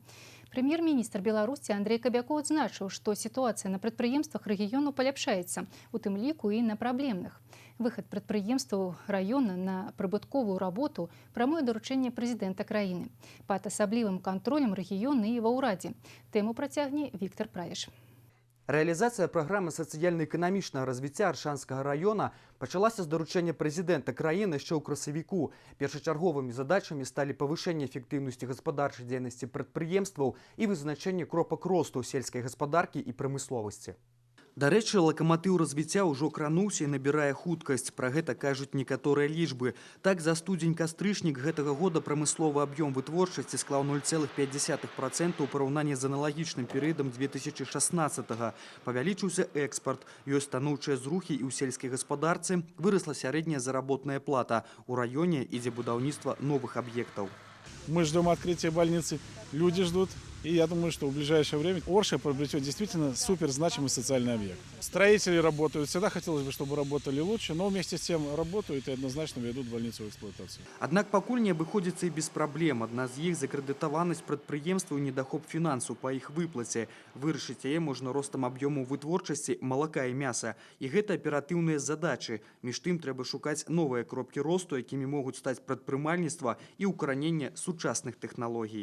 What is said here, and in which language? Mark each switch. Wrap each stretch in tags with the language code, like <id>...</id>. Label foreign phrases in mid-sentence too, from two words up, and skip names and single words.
<be>Прэм'ер-міністр Беларусі Андрэй Кабякоў адзначыў, што сітуацыя на прадпрыемствах рэгіёну паляпшаецца, у тым ліку і на праблемных. Выхад прадпрыемстваў раёна на прыбытковую работу – прамое даручэнне прэзідэнта краіны. Пад асаблівым кантролем рэгіёна і ва ўрадзе. Тэму працягне Віктор Праеш.</be> <ru>Реализация программы социально-экономичного развития Аршанского района</ru> <be>пачалася з даручэння прэзідэнта краіны яшчэ ў красавіку. Першачарговымі задачамі сталі павышэнне эфектыўнасці гаспадарчай дзейнасці прадпрыемстваў і вызначэнне кропак росту сельскай гаспадаркі і прамысловасці. Дарэчы, лакаматыў развіцця ўжо крануўся і набірае хуткасць. Пра гэта кажуць некаторыя лічбы. Так, за студзень-кастрычнік гэтага года прамысловы аб'ём вытворчасці склаў 0,5% у параўнанні з аналагічным перыядам 2016-го. Павялічыўся экспарт, ёсць станоўчыя зрухі і ў сельскай гаспадарцы, вырасла сярэдняя заработная плата. У раёне ідзе будаўніцтва новых аб'ектаў.</be> <ru>Мы ждем открытия больницы, люди ждут. И я думаю, что в ближайшее время Орша приобретет действительно супер значимый социальный объект. Строители работают. Всегда хотелось бы, чтобы работали лучше, но вместе с тем работают и однозначно ведут больницу в эксплуатацию.</ru> <be>Аднак пакуль не абыходзіцца і без праблем. Адна з іх закрэдытаванасць прадпрыемстваў і недахоп фінансаў па іх выплаце. Вырашыць яе можна ростам аб'ёму вытворчасці малака і мяса. І гэта аператыўныя задачы. Між тым трэба шукаць новыя кропкі росту, якімі могуць стаць прадпрымальніцтва і ўкараненне сучасных тэхналогій.</be>